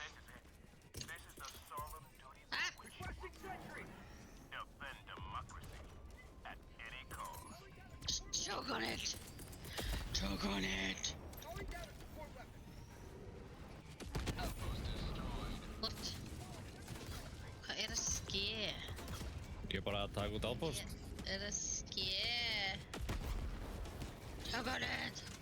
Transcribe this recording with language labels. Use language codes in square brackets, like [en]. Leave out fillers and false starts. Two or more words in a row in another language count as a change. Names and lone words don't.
[en] This is the solemn duty of Ah! defend democracy at any cost. Choke on it! Choke on it! What? [is] Hvað er að ske? Ég er bara að taka út outpost. Er að ske? [en] Choke on it!